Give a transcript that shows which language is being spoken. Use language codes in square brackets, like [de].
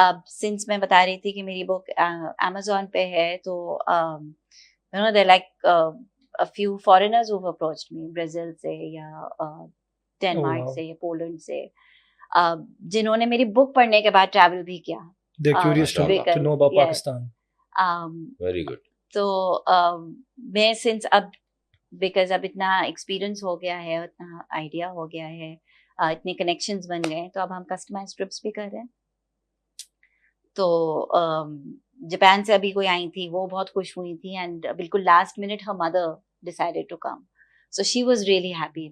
[ur] Since میں بتا رہی تھی کہ میری بک Amazon پہ ہے, تو [en] you know they're like a few foreigners who've approached me, [ur] Brazil سے یا ڈینمارک سے یا پولینڈ سے, جنہوں نے میری بک پڑھنے کے بعد ٹریول بھی کیا. [en] They're curious to know about Pakistan. Very good. [ur] تو میں since اب بیکاز اب اتنا ایکسپیرئنس ہو گیا ہے, اتنا آئیڈیا ہو گیا ہے, اتنے کنیکشنز بن گئے, تو اب ہم کسٹمائز ٹرپس بھی کر رہے ہیں. تو جاپان سے ابھی کوئی آئی تھی, وہ بہت خوش ہوئی تھی, اینڈ بالکل last minute [en] Her mother decided to come, so she was really happy.